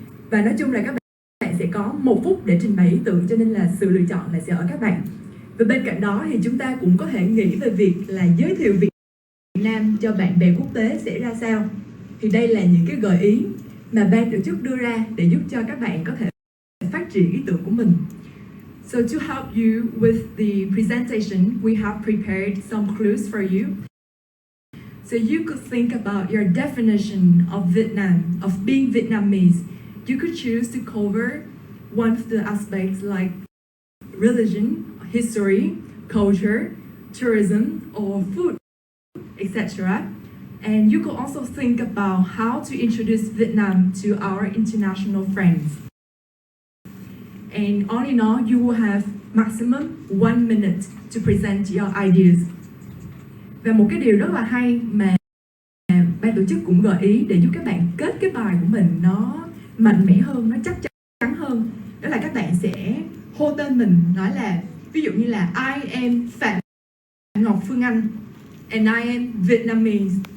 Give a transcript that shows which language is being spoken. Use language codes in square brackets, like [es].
[vi] Và nói chung là các bạn sẽ có 1 phút để trình bày ý tưởng, cho nên là sự lựa chọn là sẽ ở các bạn. Và bên cạnh đó thì chúng ta cũng có thể nghĩ về việc là giới thiệu Việt Nam cho bạn bè quốc tế sẽ ra sao. Thì đây là những cái gợi ý mà ban tổ chức đưa ra để giúp cho các bạn có thể phát triển ý tưởng của mình. [en] So to help you with the presentation, we have prepared some clues for you. So you could think about your definition of Vietnam, of being Vietnamese. You could choose to cover one of the aspects like religion, history, culture, tourism, or food, etc. And you could also think about how to introduce Vietnam to our international friends. And all in all, you will have maximum 1 minute to present your ideas. [vi] Và một cái điều rất là hay mà ban tổ chức cũng gợi ý để giúp các bạn kết cái bài của mình nó mạnh mẽ hơn, nó chắc chắn hơn, đó là các bạn sẽ hô tên mình, nói là ví dụ như là [en] I am Phạm Ngọc Phương Anh and I am Vietnamese.